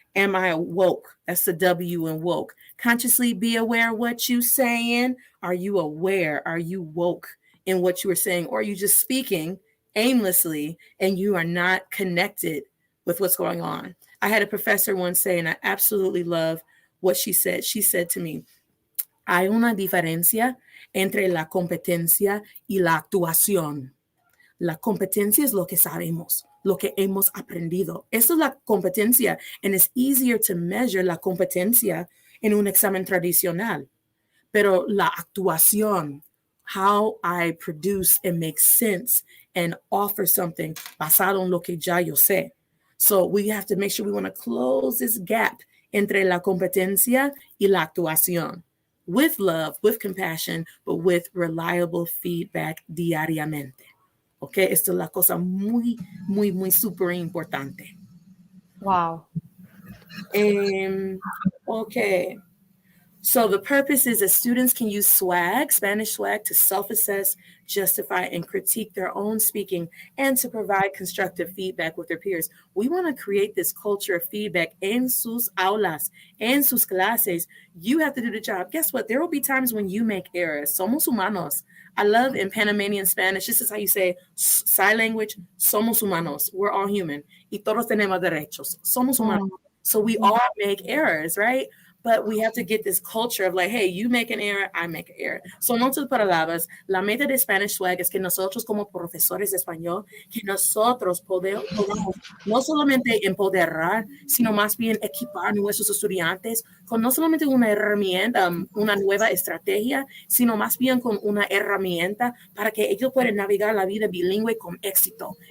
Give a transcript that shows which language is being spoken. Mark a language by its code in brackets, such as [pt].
[en] Am I woke? That's the W in woke. Consciously be aware of what you're saying. Are you aware? Are you woke in what you were saying? Or are you just speaking aimlessly and you are not connected with what's going on? I had a professor once say, and I absolutely love what she said. [es] She said to me, hay una diferencia entre la competencia y la actuación. La competencia es lo que sabemos, lo que hemos aprendido. Eso es la competencia, [en] and it's easier to measure [es] la competencia en un examen tradicional. Pero la actuación, [en] how I produce and make sense and offer something [es] basado en lo que ya yo sé. [en] So we have to make sure we want to close this gap [es] entre la competencia y la actuación. [en] With love, with compassion, but with reliable feedback diariamente. [es] Okay, esto es la cosa muy, muy, muy super importante. [en] Wow. Okay. So the purpose is that students can use S.W.A.G, Spanish S.W.A.G, to self-assess, justify, and critique their own speaking, and to provide constructive feedback with their peers. We want to create this culture of feedback [es] en sus aulas, en sus clases. [en] You have to do the job. Guess what? There will be times when you make errors. [es] Somos humanos. [en] I love in Panamanian Spanish, this is how you say sign language, [es] somos humanos. [en] We're all human. [es] Y todos tenemos derechos. Somos humanos. [en] So we all make errors, right? But we have to get this culture of like, hey, you make an error, I make an error. [es] So en otras palabras, la meta de Spanish Swag es que nosotros como profesores de español, que nosotros podamos no solamente empoderar, sino más bien equipar a nuestros estudiantes con no solamente una herramienta, una nueva estrategia, sino más bien con una herramienta para que ellos puedan navegar la vida bilingüe con éxito.